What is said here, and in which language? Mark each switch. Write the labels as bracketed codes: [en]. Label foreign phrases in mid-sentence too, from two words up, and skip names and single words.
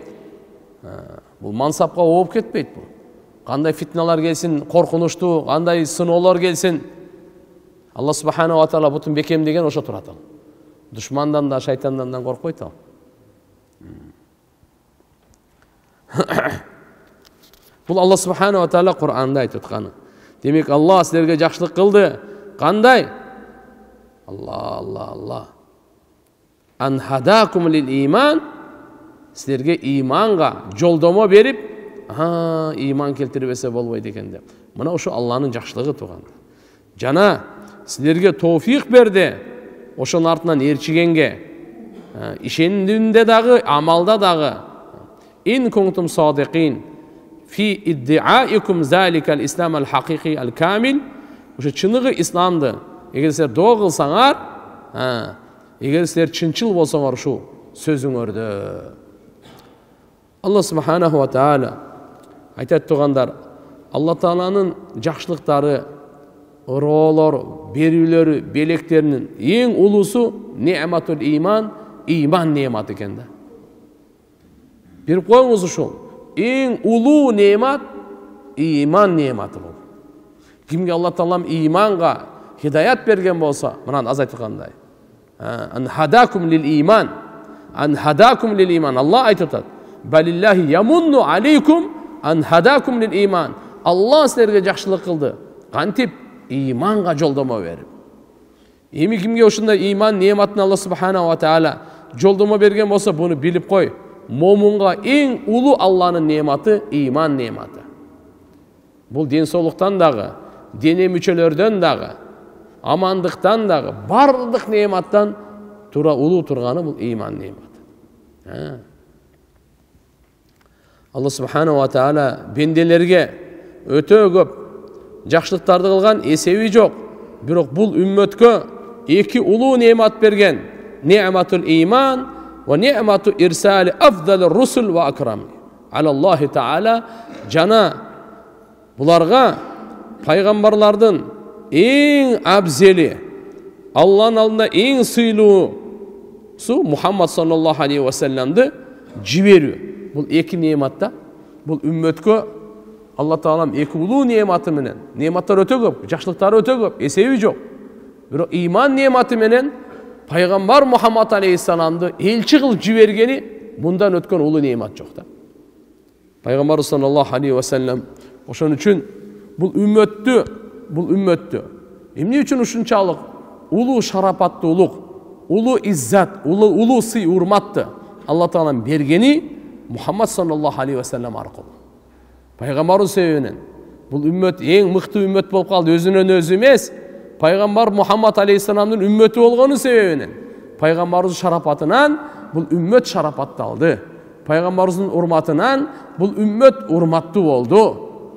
[ky] Бул мансапка ооп кетпейт бул. Кандай фитналар келсин, коркунучтуу, кандай сыноолор келсин, [ar] الله سبحانه وتعالى [ky] бутун бекем деген ошо турат ал. Душмандан да, шайтандан да коркпойт ал. Бул [ar] الله سبحانه وتعالى [ky] Кур'анда айтып атканы. Демек Алла силерге жакшылык кылды. Кандай? Алла. [ar] أن هداكم للإيمان. [ky] Силерге иманга жолдомо берип, иман келтирбесе болбойт экен деп. Мына ошо Алланын жакшылыгы турган. Жана силерге товфик берди. Ошонун артынан ээрчигенге, ишендүндө дагы, амалда дагы. [ar] إن كنتم صادقين في ادعائكم ذلك الإسلام الحقيقي الكامل. [ky] Ошо чыныгы исламды эгер силер доо кылсаңар, эгер силер чынчыл болсоңор ушу сөзүңөрдө. [ar] الله سبحانه وتعالى [ky] айтат тургандар, Алла Тааланын жакшылыктары, ыроолор, берүүлөрү, белектеринин эң улуусу [ar] نعمة الإيمان, [ky] иман не'маты экен да. Берип коюңуз ушул. Эң улуу не'мат иман не'маты бул. Кимге Алла Таалам иманга хидаят берген болсо, мына аз айткандай. [ar] أن هداكم للإيمان. أن هداكم للإيمان. [ky] Алла айтып атат. [ar] بل الله يمن عليكم أن هداكم للإيمان. [ky] Алла силерге жакшылык кылды. Кантип иманга жолдомо берип. Эми кимге ушундай иман не'матын [ar] الله سبحانه وتعالى [ky] жолдомо берген болсо, буну билип кой. момунга эң улуу Алланын нематы иман нематы. Бул денсаулыктан дагы, дене мүчөлөрдөн дагы, амандыктан дагы, бардык нематтан улуу турганы бул иман нематы. [ar] الله سبحانه وتعالى [ky] бенделерге өтө көп жакшылыктарды кылган эсеби жок. Бирок бул үммөткө эки улуу немат берген. [ar] نعمة الإيمان ونعمة إرسال أفضل الرسل وأكرم. الله تعالى [ky] жана буларга пайгамбарлардын эң абзели, Алланын алдында эң сыйлуусу Мухаммад [ar] صلى الله عليه و [ky] салламды жиберүү. Бул эки нематта, бул үммөткө Алла Таалам эки улуу нематы менен, нематтар өтө көп, жакшылыктары өтө көп, эсеби жок. Бирок иман нематы менен пайгамбар Мухаммад алейхиссаламды элчи кылып жибергени мындан өткөн улуу немат жок да. Пайгамбар [ar] صلى الله عليه وسلم [ky] ошон үчүн бул үммөттү эмне үчүн ушунчалык улуу шарапаттуулук, улуу иззат, улуу сый урматты Алла Таалам бергени Мухаммад [ar] صلى الله عليه وسلم [ky] аркылуу. Пайгамбардын себебинен бул үммөт эң мыкты үммөт болуп калды, өзүнөн өзү эмес, пайгамбар Мухаммад алейхиссаламдын үммөтү болгону себебинен. Пайгамбардын шарапатынан бул үммөт шарапатталды. Пайгамбарыбыздын урматынан бул үммөт урматтуу болду.